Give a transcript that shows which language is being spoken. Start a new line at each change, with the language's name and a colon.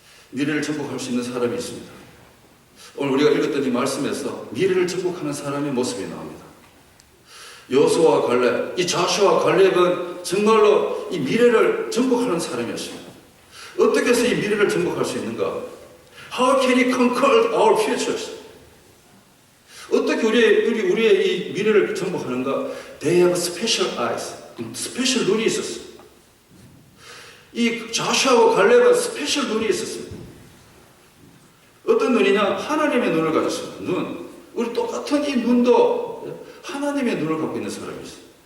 Korean: 미래를 정복할 수 있는 사람이 있습니다. 오늘 우리가 읽었던 이 말씀에서 미래를 정복하는 사람의 모습이 나옵니다. 여호수아와 갈렙, 이 자수와 갈렙은 정말로 이 미래를 정복하는 사람이었습니다. 어떻게 해서 이 미래를 정복할 수 있는가?
English: How can he conquer our futures?
Korean: 어떻게 우리의 이 미래를 정복하는가?
English: They have special eyes.
Korean: 스페셜 눈이 있었어요. 이 자수아와 갈렙은 스페셜 눈이 있었습니다. 어떤 눈이냐? 하나님의 눈을 가졌습니다. 눈. 우리 똑같은 이 눈도 하나님의 눈을 갖고 있는 사람이 있어요.